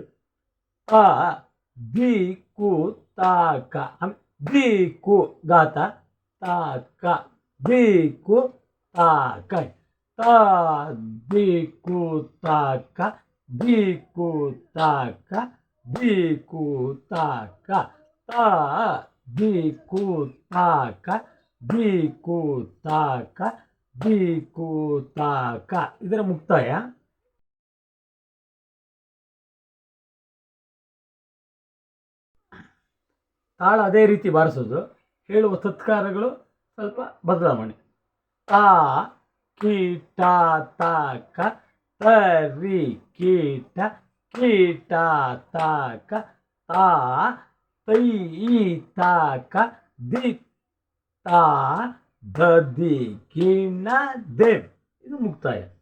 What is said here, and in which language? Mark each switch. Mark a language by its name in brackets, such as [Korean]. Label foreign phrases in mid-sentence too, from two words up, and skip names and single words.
[Kannada] ತ ದಿ ಕು ತ ಕ ದಿ ಕು ಗಾತ ತ ಕ ದಿ ಕು ತ ಕ ತ ದಿ ಕು ತ ಕ ದಿ ಕು ತ ಕ ದಿ ಕು ತ ಕ ತ ದಿ ಕು ತ ಕ ದಿ ಕು ತ ಕ ದಿ ಕು ತ ಕ ಇದರ ಮುಕ್ತಾಯ. ತಾಳ ಅದೇ ರೀತಿ ಬಾರಿಸೋದು. ಹೇಳುವ ತತ್ಕಾರಗಳು ಸ್ವಲ್ಪ ಬದಲಾವಣೆ. ತ ಕೀಟ ತ ಕ ತರಿ ಕೀಟ ಕೀಟ ತ ಕ ತ ತೈ ತ ಕ ದಿ ತ ದಿ ಕಿಣ ದೇವ್ ಇದು ಮುಕ್ತಾಯ.